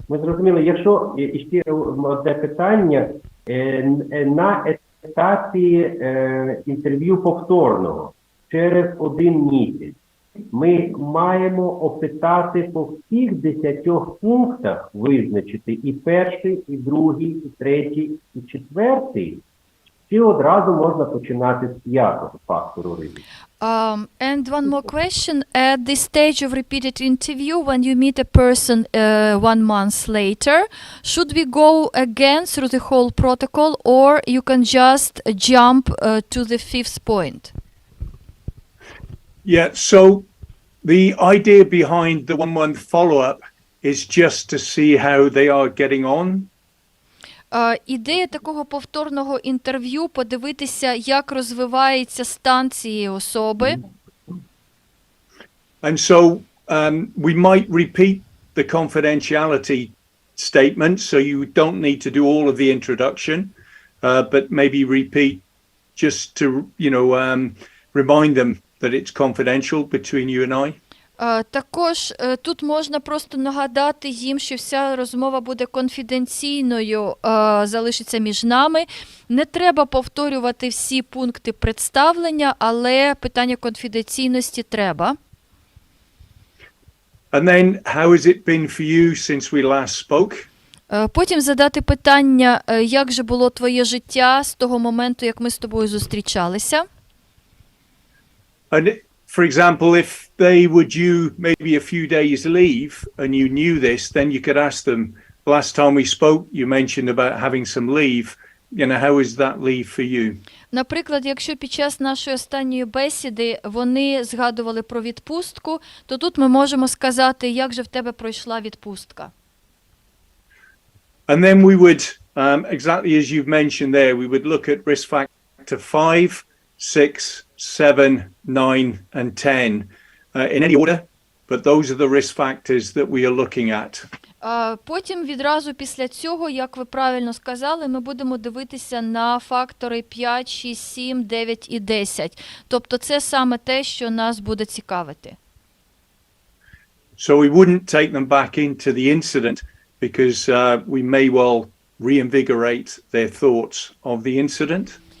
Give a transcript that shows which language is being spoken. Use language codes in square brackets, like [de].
[uk] Ми зрозуміли, якщо ще одне питання, на етапі інтерв'ю повторного через 1 місяць ми маємо опитати по всіх 10 пунктах, визначити і перший, і другий, і третій, і четвертий, чи одразу можна починати з 5-го фактору ризику? [en] And one more question. At the stage of repeated interview, when you meet a person 1 month later, should we go again through the whole protocol, or you can just jump to the 5th point? Yeah, so the idea behind the 1 month follow-up is just to see how they are getting on. [uk] Ідея такого повторного інтерв'ю – подивитися, як розвивається стан цієї особи. [en] And so we might repeat the confidentiality statement, so you don't need to do all of the introduction, but maybe repeat just to, remind them that it's confidential between you and I. [uk] Також тут можна просто нагадати їм, що вся розмова буде конфіденційною, залишиться між нами. Не треба повторювати всі пункти представлення, але питання конфіденційності треба. [en] And then, how has it been for you since we last spoke? [uk] Потім задати питання, як же було твоє життя з того моменту, як ми з тобою зустрічалися. [en] And for example, if they were due maybe a few days leave and you knew this, then you could ask them, last time we spoke, you mentioned about having some leave. How is that leave for you? [uk] Наприклад, якщо під час нашої останньої бесіди вони згадували про відпустку, то тут ми можемо сказати, як же в тебе пройшла відпустка. [en] And then we would, exactly as you've mentioned there, we would look at risk factor 5, 6, 7, 9, and 10 in any order, but those are the risk factors that we are looking at. [uk] Потім відразу після цього, як ви правильно сказали, ми будемо дивитися на фактори 5, 6, 7, 9 і 10. Тобто це саме те, що нас буде цікавити. [en] So we wouldn't take them back into the incident because we may well reinvigorate their thoughts of the incident.